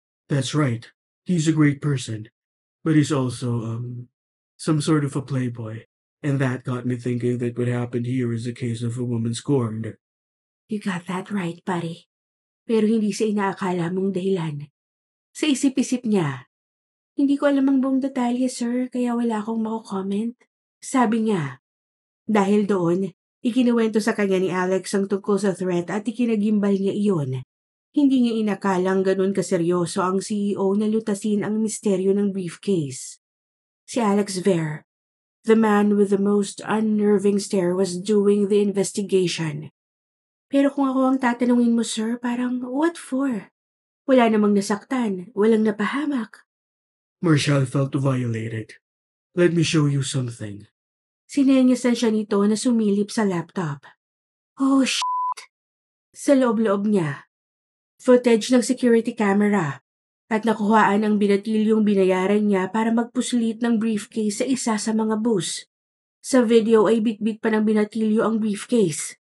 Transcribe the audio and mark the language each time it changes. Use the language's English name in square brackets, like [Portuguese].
[English] That's right. He's a great person. But he's also, some sort of a playboy. And that got me thinking that what happened here is a case of a woman scorned. You got that right, [Filipino] pare. Pero hindi sa inaakala mong dahilan. Sa isip-isip niya, hindi ko alam ang buong detalye, sir, kaya wala akong mako-comment. Sabi niya, dahil doon, ikinuwento sa kanya ni Alex ang tungkol sa threat at ikinagimbal niya iyon. Hindi niya inakalang ganun kaseryoso ang CEO na lutasin ang misteryo ng briefcase. [English] Si Alex Ver, the man with the most unnerving stare, was doing the investigation. [Filipino] Pero kung ako ang tatanungin mo, sir, parang [English] what for? [Filipino] Wala namang nasaktan, walang napahamak. [English] Marshall felt violated. Let me show you something. [Filipino] Sinenyasan siya nito na sumilip sa laptop. [English] Oh, shit! [Filipino] Sa loob-loob niya. Footage ng security camera at nakuhaan ang binatilyong binayaran niya para magpuslit ng briefcase sa isa sa mga bus. Sa video ay bitbit pa ng binatilyo ang briefcase.